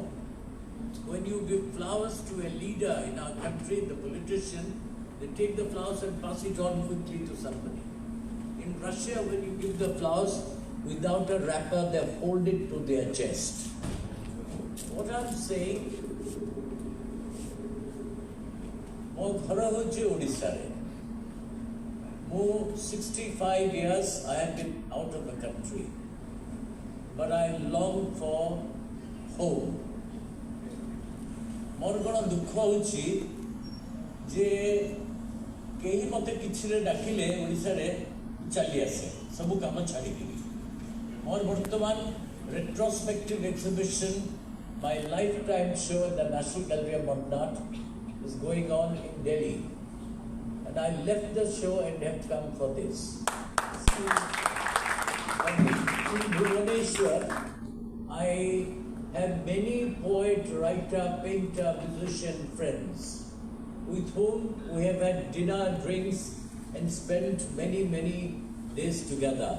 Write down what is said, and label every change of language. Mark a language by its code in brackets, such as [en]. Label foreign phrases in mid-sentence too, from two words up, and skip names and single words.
[en] When you give flowers to a leader in our country, the politician, they take the flowers and pass it on quickly to somebody. In Russia, when you give the flowers without a wrapper, they hold it to their chest. What I'm saying, [or] ମୋ ଘର ହେଉଛି ଓଡ଼ିଶାରେ. [en] 65 years I have been out of the country, but I long for home. [or] ମୋର କ'ଣ ଦୁଃଖ ହେଉଛି ଯେ କେହି ମୋତେ କିଛିରେ ଡାକିଲେ ଓଡ଼ିଶାରେ ଚାଲି ଆସେ ସବୁ କାମ ଛାଡ଼ିକିରି. ମୋର ବର୍ତ୍ତମାନ [en] retrospective exhibition, my lifetime show at the National Gallery of Modern Art is going on in Delhi. And I left the show and have come for this. And in Bhubaneswar, I have many poet, writer, painter, musician friends with whom we have had dinner, drinks, and spent many, many days together.